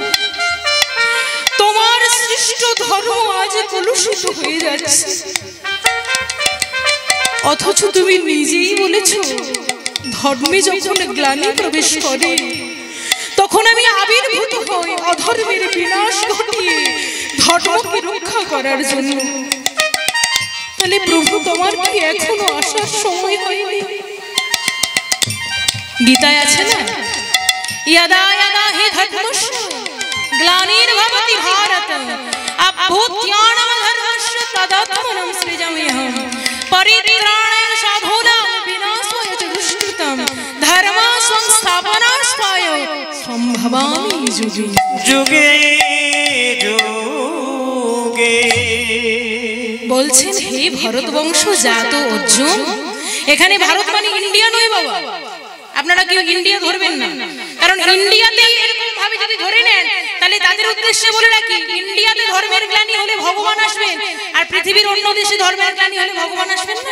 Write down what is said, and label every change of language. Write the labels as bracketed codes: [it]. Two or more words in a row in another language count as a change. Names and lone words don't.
[bn] তোমার সৃষ্ট ধর্ম আজ কলুষিত হয়ে যাচ্ছে, অথচ তুমি নিজেই বলেছ ধর্মে যখন গ্লানি প্রবেশ করে তখন আমি আবির্ভূত হই অধর্মের বিনাশ ঘটিয়ে ধর্মকে রক্ষা করার জন্য। তাহলে প্রভু তোমার কি এখনো আসার সময় হয়নি? গীতায় আছে না, [sa] यदा यदा हि धर्मस्य ग्लानिर्भवति भारत अभ्युत्थानं धर्मस्य तदात्मनं सृजाम्यहं परित्राणाय साधूनां विनाशाय च दुष्कृतं धर्म संस्थापनार्थाय सम्भवामि युगे युगे युगे। [bn] বলছেন হে ভারত বংশ জাত অর্জুন, এখানে ভারত মানে ইন্ডিয়া নয় বাবা, আপনারা কেউ ইন্ডিয়া ধরবেন না, কারণ ইন্ডিয়াতে এরকম ভাবে যদি ধরে নেন তাহলে তাদের উদ্দেশ্যে বলে রাখি ইন্ডিয়াতে ধর্মের গ্লানি হলে ভগবান আসবেন, আর পৃথিবীর অন্য দেশে ধর্মের গ্লানি হলে ভগবান আসবেন না।